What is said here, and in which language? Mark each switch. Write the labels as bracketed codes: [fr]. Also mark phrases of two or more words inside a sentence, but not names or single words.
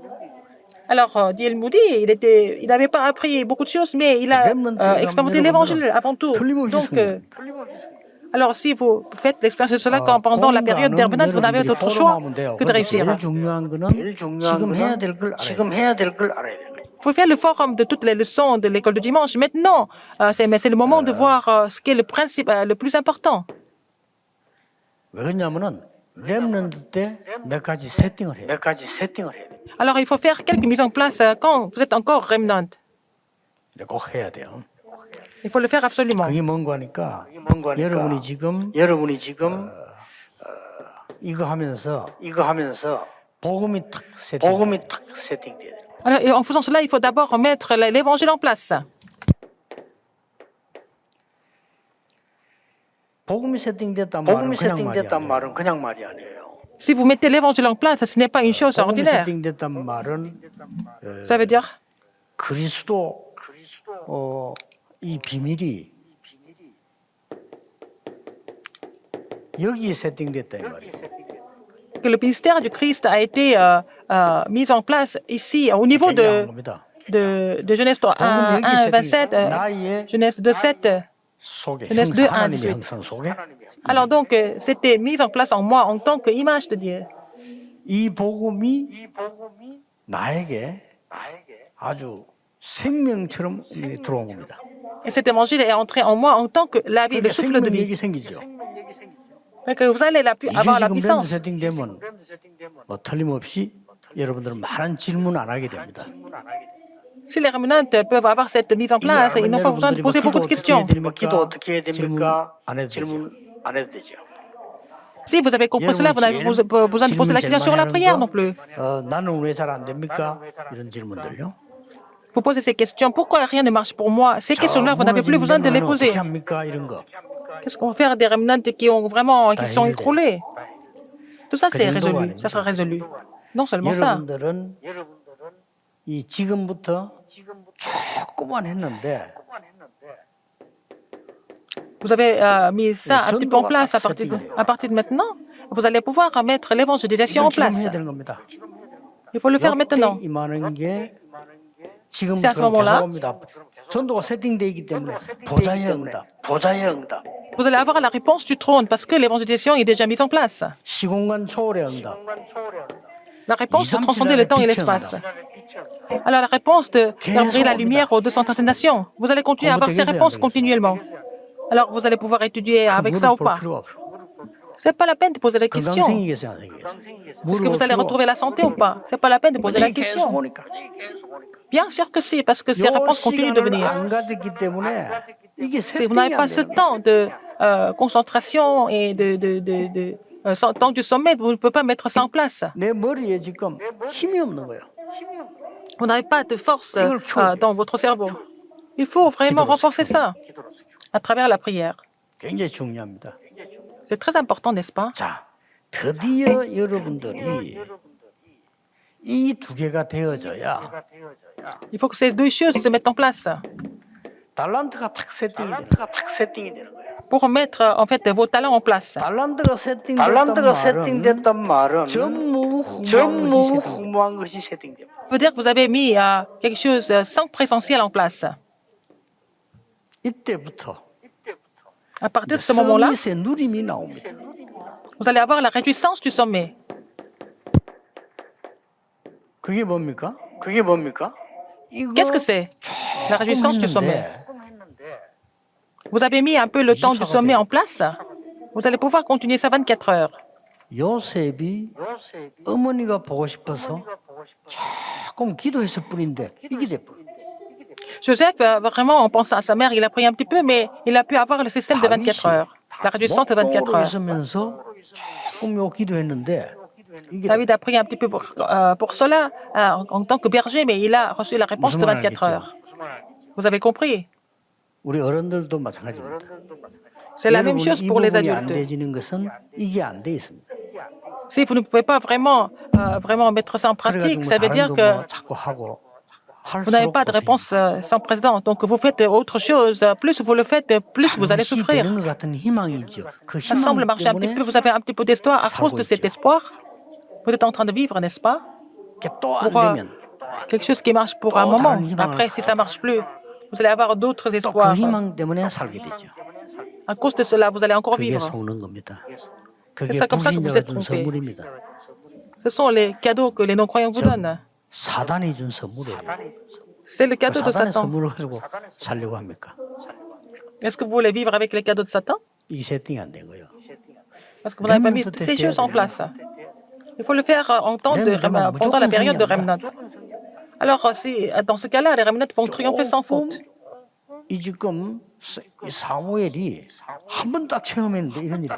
[fr] Alors, D.L. Moody, il n'avait pas appris beaucoup de choses, mais il a expérimenté l'évangile avant tout. Donc, alors, si vous faites l'expérience de cela pendant la période d'Herbenat, vous n'avez d'autre choix que de réussir. [ko] 제일 중요한 거는 지금 해야 될 걸 알아야 돼요. [fr] Il faut faire le forum de toutes les leçons de l'école du dimanche. Maintenant, c'est le moment de voir ce qui est le principe le plus important. [ko] 왜 그러냐면은 렘넌트 때 몇 가지 세팅을 해요. [fr] Alors, il faut faire quelques mises en place quand vous êtes encore remnant. [ko] 꼭 해야 돼요. [fr] Il faut le faire absolument. [ko] 그게 뭔가 하니까 여러분이 지금 이거 하면서 복음이 탁 세팅돼야 돼요. [fr] Alors, et en faisant cela, il faut d'abord mettre l'évangile en place. [ko] 복음이 세팅됐단 말은 그냥 말이 아니에요. [fr] Si vous mettez l'évangile en place, ce n'est pas une chose [ko] 복음이 [fr] ordinaire. [ko] 세팅됐단 말은 [fr] Ça veut dire [ko] 그리스도 이 비밀이 여기에 세팅됐다 이 말이에요. [fr] que le ministère du Christ a été mis en place ici, au niveau de Genèse 1, 27, Genèse 2, 7, Genèse 2, 1, 18. Alors donc, c'était mis en place en moi en tant qu'image de Dieu. [ko] 이 복음이 나에게 아주 생명처럼 들어온 겁니다. [fr] Et cet évangile est entré en moi en tant que la vie, le souffle de vie. [ko] 생명력이 생기죠. [fr] Que vous allez avoir la [ko] 이게 지금 랜드 [fr] puissance. [ko] 세팅되면 틀림없이 여러분들은 많은 질문 안 하게 됩니다. [fr] Si les remnantes peuvent avoir cette mise en place, ils n'ont pas besoin de poser beaucoup de questions. [ko] 기도 어떻게 해야 됩니까? 질문 안 해도 되죠. [fr] Si vous avez compris cela, vous n'avez pas besoin de poser la question sur la prière non plus. [ko] 나는 왜 잘 안 됩니까? 이런 질문들요. [fr] Vous posez ces questions. Pourquoi rien ne marche pour moi? Ces questions-là, vous n'avez plus besoin de les poser. [ko] 어떻게 합니까? 이런 거. [fr] Qu'est-ce qu'on va faire des remnants qui sont écroulés? Tout ça, c'est résolu. Ça sera résolu. Non seulement ça. [ko] 여러분들은 이 지금부터 조금만 했는데 [fr] Vous avez mis ça un petit peu en place à partir de maintenant. Vous allez pouvoir mettre l'évangélisation en place. [ko] 해야 되는 겁니다. [fr] Il faut le faire maintenant. [ko] 임하는 게 [fr] C'est à ce [ko] 지금부터 [fr] moment-là. [ko] 계속합니다. 전도가 세팅되어 있기 때문에 보좌의 응답. [fr] Vous allez avoir la réponse du trône parce que l'évangélisation est déjà mise en place. [ko] 시공간 초월의 응답. [fr] La réponse de transcender le temps et l'espace. Alors la réponse de faire briller la lumière aux 230 nations. Vous allez continuer à avoir ces réponses continuellement. Alors vous allez pouvoir étudier avec ça ou [ko] 무릎 볼 [fr] pas. [ko] 필요가 없어. [fr] C'est pas la peine de poser la question. [ko] 건강 생기겠어요, 안 생기겠어요? [fr] Est-ce que vous allez retrouver la santé ou pas? C'est pas la peine de poser la [ko] 계속 [fr] question. [ko] 보니까. [fr] Bien sûr que si, parce que ces réponses continuent de [ko] 시간을 [fr] venir. [ko] 안 가졌기 때문에 이게 [fr] Si vous n'avez [ko] 세팅이 안 [fr] pas ce [ko] 되는 거예요. [fr] temps de concentration et temps du sommet, vous ne pouvez pas mettre ça en place. [ko] 내 머리에 지금 힘이 없는 거예요. [fr] Vous n'avez pas de force dans votre cerveau. Il faut vraiment renforcer ça à travers la prière. [ko] 굉장히 중요합니다. [fr] C'est très important, n'est-ce pas? [ko] 자, 드디어 여러분들이 이 두 개가 되어져야 [fr] Il faut que ces deux choses se mettent en place [ko] 달란트가 탁 세팅이 되는 거예요. [fr] pour mettre en fait vos talents en place. [ko] 달란트가 세팅됐단 말은 전무후무한 것이 세팅됩니다. [fr] Ça veut dire que vous avez mis quelque chose sans présentiel en place. [ko] 이때부터 [fr] À partir de ce moment-là, [ko] 서밋의 누림이 나옵니다. [fr] vous allez avoir la réjouissance du sommet. [ko] 그게 뭡니까? [fr] Qu'est-ce que c'est? La réjouissance du sommet. Vous avez mis un peu le temps du sommet en place. Vous allez pouvoir continuer ça 24 heures. [ko] 요셉이 어머니가 보고 싶어서 조금 기도했을 뿐인데 이게 돼버려. [fr] Joseph, vraiment, en pensant à sa mère, il a prié un petit peu, mais il a pu avoir le système de 24 heures. La réjouissance de 24 heures. [ko] 있으면서 조금 요 기도했는데 이게 [fr] David a prié un petit peu pour cela en tant que berger, mais il a reçu la réponse de 24 heures. Vous avez compris? [ko] 우리 어른들도 마찬가지입니다. [fr] C'est la même chose [ko] 여러분이 이 [fr] pour les [ko] 부분이 안 [fr] adultes. [ko] 되지는 것은 이게 안 돼 있습니다. [fr] Si vous ne pouvez pas vraiment mettre ça en pratique, ça veut dire [ko] 다른 [fr] que [ko] 거 뭐 자꾸 하고 [fr] vous n'avez pas de réponse sans précédent. Donc vous faites autre chose. Plus vous le faites, plus vous allez souffrir. [ko] 되는 것 같은 희망이죠. 그 [fr] Ça semble [ko] 희망 [fr] marcher un petit [ko] 때문에 [fr] peu. Vous avez un petit peu d'espoir à cause de cet espoir. Vous êtes en train de vivre, n'est-ce pas? [ko] 또안 [fr] Pour [ko] 되면 [fr] quelque chose qui marche pour un moment. Après, si ça ne marche plus, vous allez avoir d'autres [ko] 또 그 [fr] espoirs. [ko] 희망 때문에 살게 되죠. [fr] À cause de cela, vous allez encore [ko] 그게 [fr] vivre. [ko] 속는 겁니다. [fr] C'est [ko] 그게 [fr] ça comme ça que vous [ko] 불신자가 [fr] êtes [ko] 준 [fr] trompé. [ko] 선물입니다. [fr] Ce sont les cadeaux que les non-croyants vous donnent. [ko] 사단이 준 선물이에요. [fr] C'est le cadeau de [ko] 사단의 [fr] Satan. [ko] 선물을 가지고 살려고 합니까? [fr] Est-ce que vous voulez vivre avec les cadeaux de Satan? [ko] 이 세팅이 안 된 거예요. [fr] Parce que vous n'avez pas mis toutes ces choses en place. Il faut le faire pendant la période de Remnant. Alors, dans ce cas-là, les Remnant vont triompher sans faute. [ko] 이 지금 사무엘이 한 번 딱 체험했는데 이런 일이